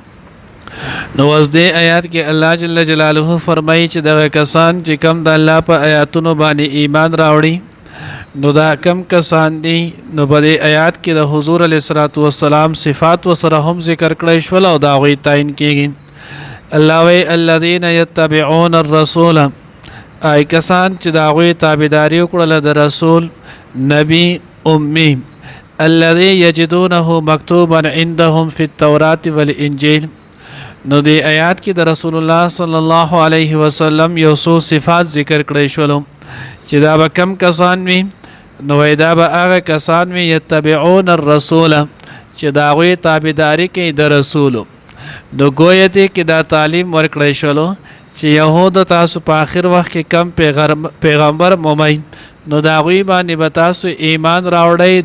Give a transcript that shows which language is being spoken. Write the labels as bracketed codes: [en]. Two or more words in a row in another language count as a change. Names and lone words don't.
[ps] نو اوس دې آیات کې الله جل جلاله فرمایي چې دغه کسان چې کم د الله په آیاتونو باندې ایمان راوړي نو دا کم کسان دي. نو په دې آیات کې د حضور [ar] علیه الصلاۃ والسلام [ps] صفات وسره هم ذکر کړی شول او دا غوي تعین کېږي. [ar] الله وی الذين يتبعون الرسول، [ps] ای کسان چې دا غوي تابعداري وکړله د رسول نبی امی [ar] الذي يجدونه مكتوبا عندهم في التوراة والإنجيل. [ps] نو دی آیات کې د رسول الله [ar] صلی الله علیه وسلم [ps] یو څو صفات ذکر کړی شول چې دا به کم کسان وي. نو دا به هغه کسان وي [ar] یتبعون الرسول [ps] چې دا غوی تابعداري کوي د رسولو. نو گویا دی کې دا تعلیم ورکړی شول چې یهود تاسو په آخر وخت کې کم پیغمبر مومئ نو دا غوی باندې به تاسو ایمان راوړی.